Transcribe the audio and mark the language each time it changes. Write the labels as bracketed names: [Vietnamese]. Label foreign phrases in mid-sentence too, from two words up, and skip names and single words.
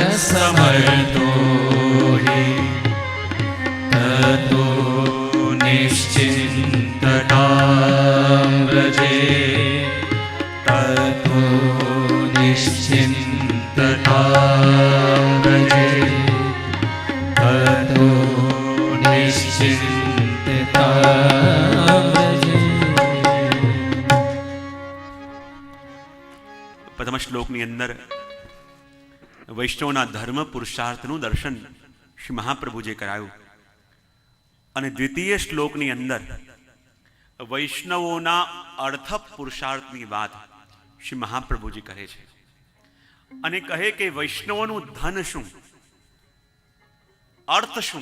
[Sanskrit] समर्थो हि ततो निश्चिन्ततां व्रजे ततो निश्चिन्ततां व्रजे ततो निश्चिन्ततां व्रजे. [Gujarati] પ્રથમ શ્લોકની અંદર વૈષ્ણવના ધર્મ પુરુષાર્થનું દર્શન શ્રી મહાપ્રભુજીએ કરાયું અને દ્વિતીય શ્લોકની અંદર વૈષ્ણવોના અર્થ પુરુષાર્થની વાત શ્રી મહાપ્રભુજી કહે છે અને કહે કે વૈષ્ણવોનું ધન શું, અર્થ શું.